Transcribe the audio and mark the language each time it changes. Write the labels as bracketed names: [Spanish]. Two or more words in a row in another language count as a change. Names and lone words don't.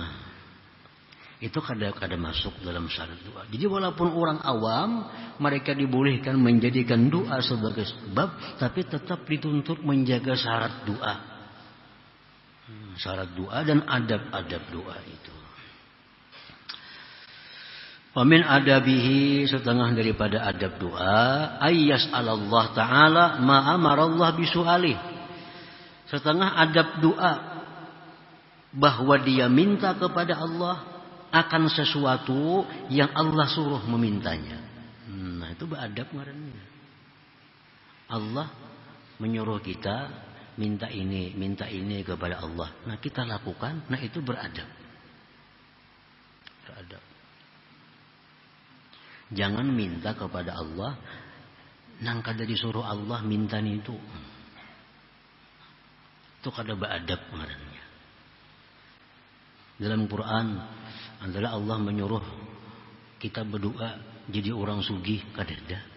[Indonesian] Nah, Itu kadang-kadang masuk dalam syarat doa. Jadi walaupun orang awam, mereka dibolehkan menjadikan doa sebagai sebab, tapi tetap dituntut menjaga syarat doa. Syarat doa dan adab-adab doa itu. [Arabic] وَمِن آدابه, [Indonesian] setengah daripada adab doa, [Arabic] أن يسأل الله تعالى ما أمر الله بسؤاله. [Indonesian] Setengah adab doa, bahwa dia minta kepada Allah akan sesuatu yang Allah suruh memintanya. Nah, itu beradab ngarannya. Allah menyuruh kita minta ini kepada Allah. Nah, kita lakukan, nah itu beradab. Beradab. Jangan minta kepada Allah [Banjar] nang kada [Indonesian] disuruh Allah minta itu. Itu kada beradab ngarannya. Dalam Quran adalah Allah menyuruh kita berdoa jadi orang sugih, kadada.